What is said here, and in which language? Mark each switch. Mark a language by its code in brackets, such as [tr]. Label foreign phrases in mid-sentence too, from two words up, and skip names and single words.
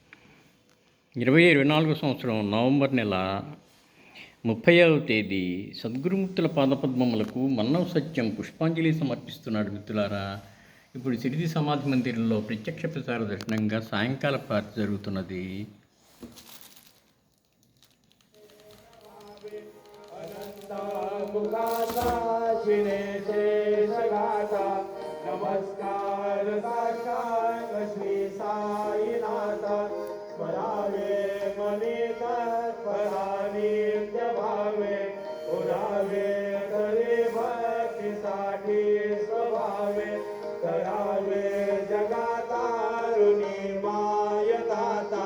[te] 2024 సంవత్సరం నవంబర్ నెల 30వ తేదీ సద్గురుమూర్తుల పాదపద్మములకు మన్నవ సత్యం పుష్పాంజలి సమర్పిస్తున్నాడు మిత్రులారా. ఇప్పుడు సిరిది సమాధి మందిరంలో ప్రత్యక్ష ప్రసార దర్శనంగా సాయంకాల ప్రార్థన జరుగుతున్నది. [mr] नमस्कार साक्षात श्री साईनाथ स्मरावे मनी तत्परा नित्य भावे उरावे करे भक्तीसाठी स्वभावे करावे जगातारुणी माय दाता.